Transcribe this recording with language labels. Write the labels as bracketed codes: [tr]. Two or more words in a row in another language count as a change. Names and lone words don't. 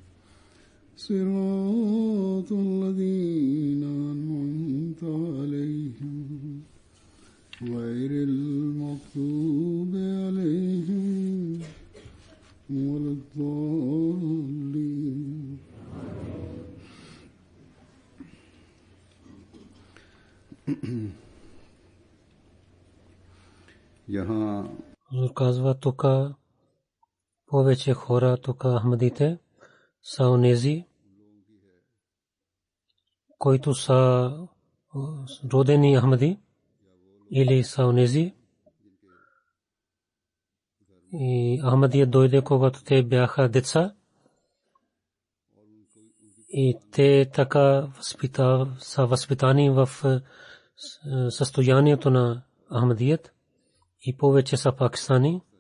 [ar] صراط الذين أنعمت عليهم غير المغضوب عليهم ولا الضالين यहाँ [bg] казва тук повече хора тук ахмадите са онези, които са родени ахмади или са онези и Ахмадия дойде когато те бяха деца и те така са възпитани в състоянието на Ахмадият и повече са пакистани.